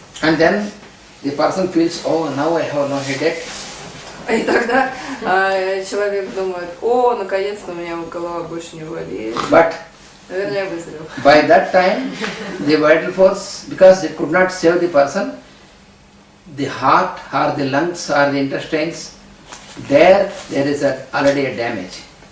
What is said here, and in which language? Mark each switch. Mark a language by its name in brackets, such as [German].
[English] And then the person feels, oh, now I have no headache. [Russian] И тогда человек думает, о, наконец-то у меня голова больше не болит. [English] But [Russian] наверное, я выздоровел. [English] By that time, the vital force, because it could not save the person, the heart or the lungs or the intestines, there is already a damage.